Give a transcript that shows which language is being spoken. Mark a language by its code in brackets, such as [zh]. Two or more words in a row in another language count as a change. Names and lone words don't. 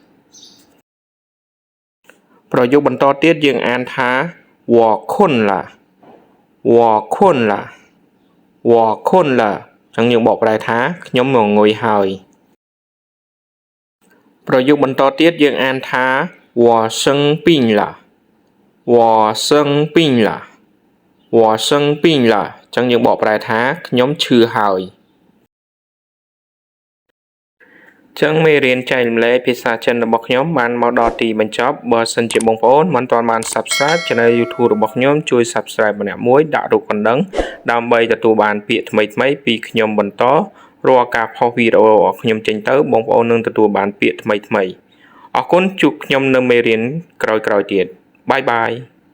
[km] ប្រយោគបន្តទៀតយើងអានថា [zh] 我困了我困了我困了 [km] ចឹងយើងបកប្រែថាខ្ញុំងងុយហើយប្រយោគ បន្តទៀតយើងអានថា [zh] 我生病了我生病了我生病了 [km] ចឹងយើងបកប្រែថាខ្ញុំឈឺហើយ ចឹងមេរៀនចែករំលែកភាសាចិនរបស់ខ្ញុំបានមកដល់ទីបញ្ចប់បើសិនជាបងប្អូនមិនទាន់បាន [en] Subscribe Channel YouTube [km] របស់ខ្ញុំជួយ Subscribe ម្នាក់មួយដាក់រូបកណ្ដឹងដើម្បីទទួលបានពាក្យថ្មីៗពីខ្ញុំបន្តរាល់ការផុសវីដេអូរបស់ខ្ញុំចេញទៅបងប្អូននឹងទទួលបានពាក្យថ្មីៗអរគុណជួបខ្ញុំនៅមេរៀនក្រោយៗទៀត [en] bye bye